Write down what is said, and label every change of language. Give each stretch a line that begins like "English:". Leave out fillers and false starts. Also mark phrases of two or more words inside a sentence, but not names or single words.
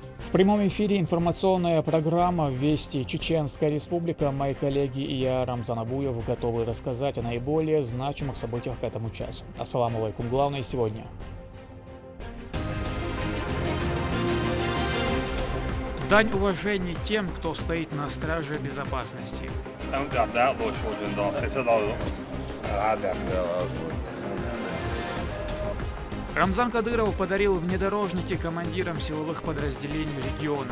Russian: В прямом эфире информационная программа «Вести Чеченская Республика». Мои коллеги и я, Рамзан Абуев, готовы рассказать о наиболее значимых событиях к этому часу.
Arabic: السلام عليكم.
Russian: Главное сегодня. Дань уважения тем, кто стоит на страже безопасности. Рамзан Кадыров подарил внедорожники командирам силовых подразделений региона.